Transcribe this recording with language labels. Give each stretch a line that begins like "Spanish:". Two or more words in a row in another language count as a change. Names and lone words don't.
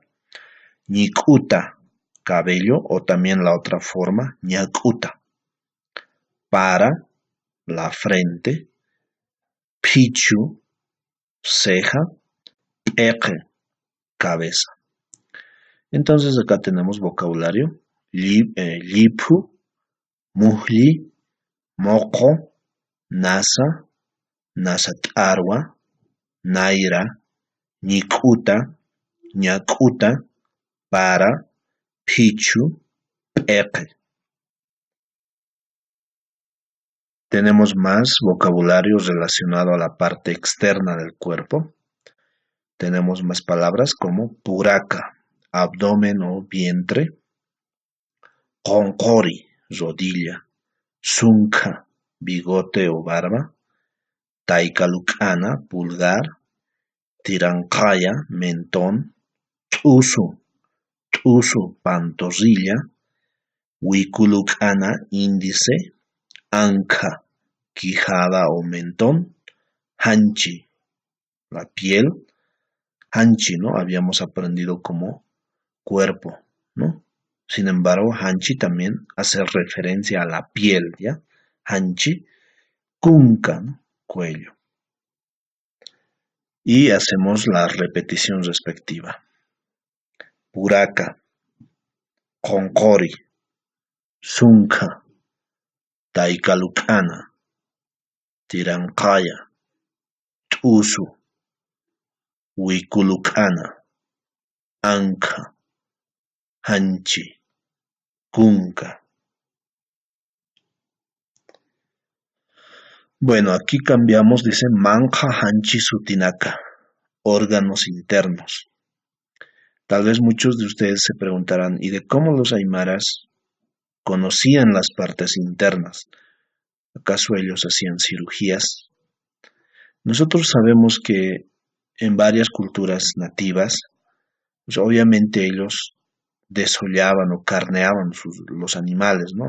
Spanish: Ñikuta, cabello, o también la otra forma, ñakuta. Para, la frente. Pichu, ceja. Eque, cabeza. Entonces acá tenemos vocabulario. Lipu,
Aymara: mujli, moco, nasa, nasatarwa, naira, ñikuta, ñakuta, para, pichu, eque.
Spanish: Tenemos más vocabulario relacionado a la parte externa del cuerpo. Tenemos más palabras como puraca, abdomen o vientre. Qoncori, rodilla. Sunca, bigote o barba. Taikalukana, pulgar. Tirancaya, mentón. Tusu, pantorrilla. Wikulukana, índice. Anca, quijada o mentón. Hanchi, la piel. Hanchi, ¿no? Habíamos aprendido como cuerpo, ¿no? Sin embargo, hanchi también hace referencia a la piel, ¿ya?
Aymara: Hanchi, kunka,
Spanish: ¿no? Cuello. Y hacemos la repetición respectiva.
Aymara: Puraca, qoncori, sunca, taikalukana, tirancaya, tusu, wikulukana, anca, hanchi, kunka.
Spanish: Bueno, aquí cambiamos, dice
Aymara: manja hanchi sutinaka,
Spanish: órganos internos. Tal vez muchos de ustedes se preguntarán, ¿y de cómo los aymaras conocían las partes internas? ¿Acaso ellos hacían cirugías? Nosotros sabemos que en varias culturas nativas, pues obviamente ellos desollaban o carneaban los animales, ¿no?